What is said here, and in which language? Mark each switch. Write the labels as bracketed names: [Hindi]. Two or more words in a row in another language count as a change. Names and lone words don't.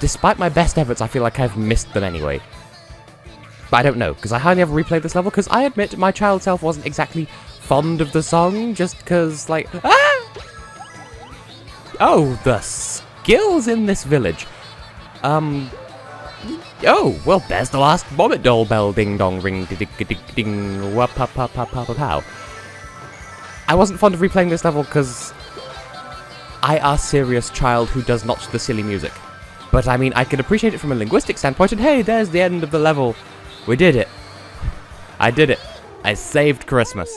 [English] Despite my best efforts, I feel like I've missed them anyway. But I don't know, because I hardly ever replayed this level, because I admit my child self wasn't exactly fond of the song, just because, like... Ah! Oh, the skills in this village. Oh, well, there's the last Moment Doll bell. Ding dong, ring, ding, ding, ding, wap, pa, pa, pa, pa, pa, pow. I wasn't fond of replaying this level because I are a serious child who does not the silly music. But I mean, I can appreciate it from a linguistic standpoint, and hey, there's the end of the level. We did it. I did it. I saved Christmas.